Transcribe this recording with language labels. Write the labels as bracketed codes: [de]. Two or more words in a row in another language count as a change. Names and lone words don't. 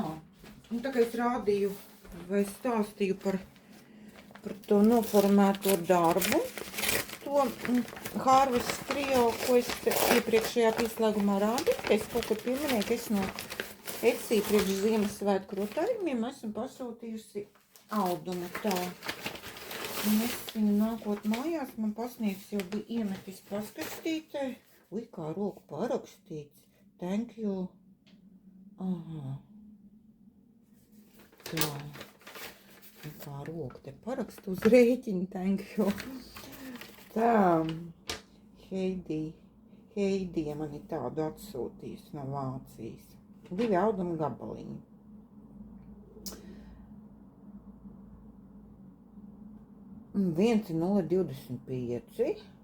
[lv] Un tā kā es rādīju vai stāstīju par to noformēto darbu, to Harvest Trio, ko es iepriekšējā pieslēgumā rādīju, es kaut kur pieminēju, ka es no Etsy priekš Ziemassvētku rotājumiem esmu pasūtījusi audumu tā. Un es viņu nākot mājās, man pasniegs jau bija iemetis paskastītē. Ui, kā roku parakstīts. [en] Thank you. [lv] Aha. Tā. Kā roku te parakstu uz rēķinu. [en] Thank you. [lv] Tā. Heidija man ir tādu atsūtījis no Vācijas. 2 auduma gabaliņi. Viens ir 0,25.